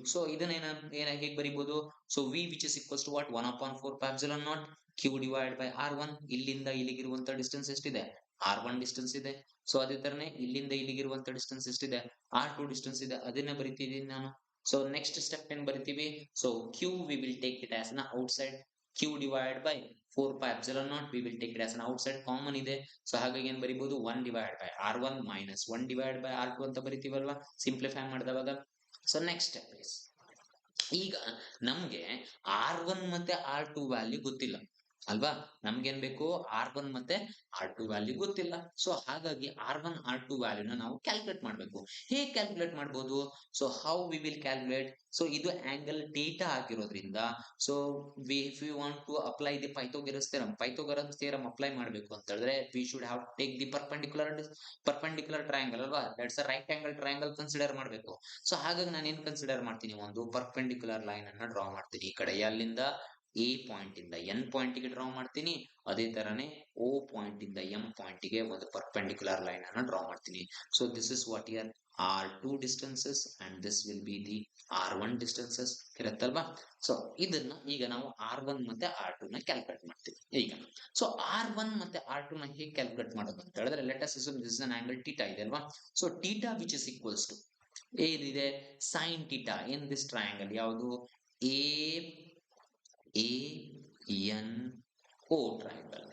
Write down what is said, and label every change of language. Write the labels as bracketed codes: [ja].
[en] so [kn] ಇದನ್ನ ಹೇಗೆ ಬರೀಬಹುದು, [en] So V which is equals to what, 1/4 Q divide by R one. [kn] ಇಲ್ಲಿಂದ ಇಲ್ಲಿಗಿರುವಂತ distance ಎಷ್ಟಿದೆ, R one distance ಇದೆ. So ಅದೇ ತರನೇ ಇಲ್ಲಿಂದ ಇಲ್ಲಿಗಿರುವಂತ ಡಿಸ್ಟೆನ್ಸ್ ಎಷ್ಟಿದೆ, ಆರ್ ಟು ಡಿಸ್ಟೆನ್ಸ್ ಇದೆ. ಅದನ್ನ ಬರಿತಿದ್ದೀನಿ ನಾನು. ಸೊ ನೆಕ್ಸ್ಟ್ ಸ್ಟೆಪ್ ಏನ್ ಬರಿತೀವಿ, [en] So Q we will take it as an outside. q divided by 4 pi epsilon naught, we will take it as an outside, common ಇದೆ. [kn] ಸೊ ಹಾಗಾಗಿ ಏನ್ ಬರಿಬಹುದು, [en] 1 divided by r1 minus 1 divided by r2 [kn] ಅಂತ ಬರಿತೀವಲ್ವಾ, simplify ಮಾಡಿದವಾಗ. [en] so next step is, [kn] ಈಗ ನಮ್ಗೆ R one ಮತ್ತೆ R to value ಗೊತ್ತಿಲ್ಲ. ಅಲ್ವಾ? ನಮ್ಗೇನ್ ಬೇಕು? R1 ಮತ್ತೆ R2 ವ್ಯಾಲ್ಯೂ ಗೊತ್ತಿಲ್ಲ. ಸೊ ಹಾಗಾಗಿ R1 R2 ವ್ಯಾಲ್ಯೂನ ನಾವು ಕ್ಯಾಲ್ಕುಲೇಟ್ ಮಾಡ್ಬೇಕು. ಹೇಗ್ ಕ್ಯಾಲ್ಕುಲೇಟ್ ಮಾಡ್ಬೋದು? [en] So how we will calculate? So [kn] ಇದು ಆಂಗಲ್ ಥೀಟಾ ಆಗಿರೋದ್ರಿಂದ [en] so if you want to apply the Pythagoras theorem [kn] apply ಮಾಡ್ಬೇಕು ಅಂತ ಹೇಳಿದ್ರೆ [en] We should have take the perpendicular triangle ಅಲ್ವಾ? That's a right angle triangle [kn] consider ಮಾಡ್ಬೇಕು. So ಹಾಗಾಗಿ ನಾನು ಏನ್ ಕನ್ಸಿಡರ್ ಮಾಡ್ತೀನಿ? ಒಂದು ಪರ್ಪೆಂಡಿಕ್ಯುಲರ್ ಲೈನ್ ಅನ್ನ ಡ್ರಾ ಮಾಡ್ತೀನಿ. ಈ ಕಡೆ ಎಲ್ಲಿಂದ ಎ ಪಾಯಿಂಟ್ ಇಂದ ಎನ್ ಪಾಯಿಂಟ್ ಗೆ ಡ್ರಾ ಮಾಡ್ತೀನಿ. ಅದೇ ತರನೇ ಓ ಪಾಯಿಂಟ್ ಇಂದ ಎಂ ಪಾಯಿಂಟ್ ಗೆ ಒಂದು ಪರ್ಪೆಂಡಿಕ್ಯುಲರ್ ಲೈನ್ ಅನ್ನು ಡ್ರಾ ಮಾಡ್ತೀನಿ. [en] So this is what year R2 distances and this will be the R1 distances ಇರುತ್ತಲ್ವಾ? [kn] ಸೊ ಇದನ್ನ ಈಗ ನಾವು R1 ಮತ್ತೆ R2 ನ ಕ್ಯಾಲ್ಕುಲೇಟ್ ಮಾಡ್ತೀವಿ. ಈಗ ಸೊ R1 ಮತ್ತೆ R2 ನ ಹೇಗೆ ಕ್ಯಾಲ್ಕುಲೇಟ್ ಮಾಡೋದು ಅಂತ ಹೇಳಿದ್ರೆ [en] let us assume this is an angle theta [kn] ಇದೆ ಅಲ್ವಾ? [en] So theta which is equals to ಏನಿದೆ sine theta in this triangle ಯಾವುದು A A N O triangle.